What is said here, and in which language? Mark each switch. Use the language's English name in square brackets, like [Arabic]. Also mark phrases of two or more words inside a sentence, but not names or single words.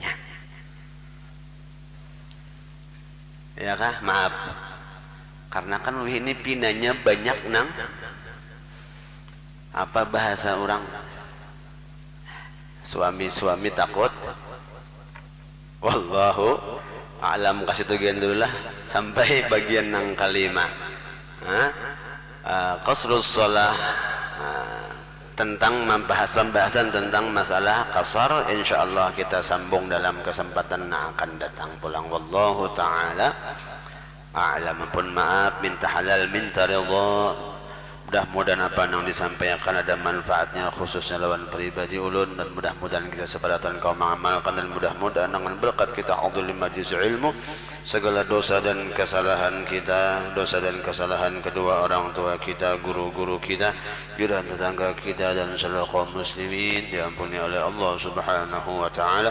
[Indonesian] Ya kah? Maaf. [Banjar] Karena kan ini pinanya banyak nang. [Indonesian] Apa bahasa orang? Suami-suami takut. [Arabic] والله أعلم, [Banjar] kasih tugian dulu lah sampai bagian nang kalima. [Arabic] قصر الصلاة, [Indonesian] tentang pembahasan tentang masalah qasar insyaallah kita sambung dalam kesempatan yang akan datang pulang. [Arabic] والله تعالى أعلم. [Indonesian] Pun maaf, minta halal minta ridha. Mudah-mudahan apa yang disampaikan ada manfaatnya khususnya lawan pribadi ulun, dan mudah-mudahan kita sepadatan kaum mengamalkan, dan mudah-mudahan dengan berkat kita hadir di majlis ilmu segala dosa dan kesalahan kita, dosa dan kesalahan kedua orang tua kita, guru-guru kita, jiran tetangga kita dan seluruh kaum muslimin diampuni oleh Allah [Arabic] سبحانه وتعالى.